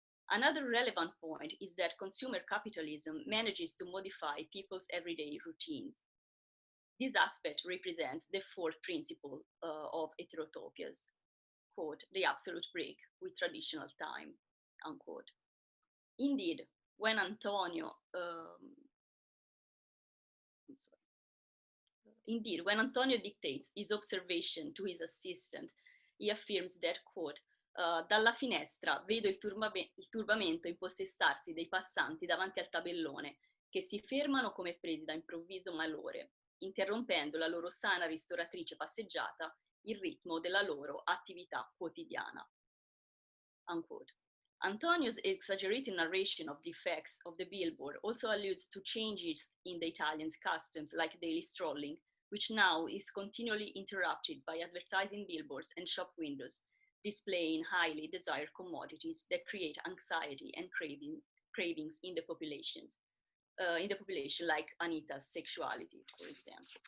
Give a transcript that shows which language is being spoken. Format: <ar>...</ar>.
<en>Another relevant point is that consumer capitalism manages to modify people's everyday routines. This aspect represents the fourth principle of heterotopias, quote, the absolute break with traditional time, unquote. Indeed, when Antonio dictates his observation to his assistant, he affirms that, quote,</en> <it>dalla finestra vedo il turbamento impossessarsi dei passanti davanti al tabellone, che si fermano come presi da improvviso malore, interrompendo la loro sana ristoratrice passeggiata, il ritmo della loro attività quotidiana.</it> <en>Unquote. Antonio's exaggerated narration of the effects of the billboard also alludes to changes in the Italians' customs like daily strolling, which now is continually interrupted by advertising billboards and shop windows, displaying highly desired commodities that create anxiety and cravings in the population, like Anita's sexuality, for example.</en>